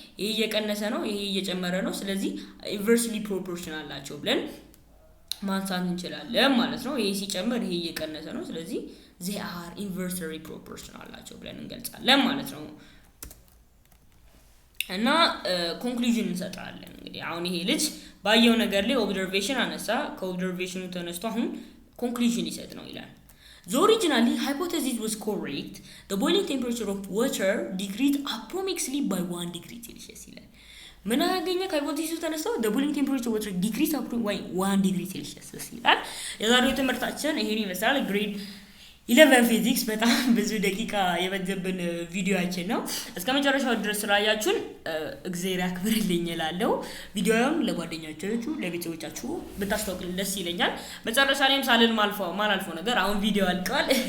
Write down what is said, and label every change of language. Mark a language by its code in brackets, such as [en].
[am] ይሄ እየቀነሰ ነው ይሄ እየጨመረ ነው። ስለዚህ ኢንቨርስሊ ፕሮፖርሽናል ናቸው ብለን ማንሳት እንችላለን ማለት ነው። ይሄ ሲጨምር ይሄ እየቀነሰ ነው። ስለዚህ [en] they are inversely proportional [am] ናቸው ብለን እንገልጻለን ማለት ነው። እና ኮንክሉዥን እንሰጣለን እንግዲህ አሁን ይሄ ልጅ ባየው ነገር ላይ ኦብዘርቬሽን አነሳ። ከኦብዘርቬሽኑ ተነስቶ አሁን ኮንክሉዥን ይሰጥ ነው ይላል። [en] The originally hypothesis was correct. The boiling temperature of water decreased approximately by 1 degree Celsius [am] ይላል። ምን አገኘ? ከሃይፖቴሲሱ ተነስቶ [en] the boiling temperature of water decreased by 1 degree Celsius [am] ይላል። የዛሬው ትምህርታችን ይሄን ይመስላል። ግሬድ 11 ፊዚክስ በጣም ብዙ ደቂቃ የበጀብን ቪዲዮአችን ነው። እስከ መጨረሻው ድረስ ስላያችሁን እግዚአብሔር ያክብርልኝ እላለሁ። ቪዲዮውን ለጓደኞቻችሁ ለቤተሰቦቻችሁ ብታስተዋውቁልን ደስ ይለኛል። መጨረሻ ላይም ሳልን ማላልፈው ነገር አሁን ቪዲዮ አልቋል።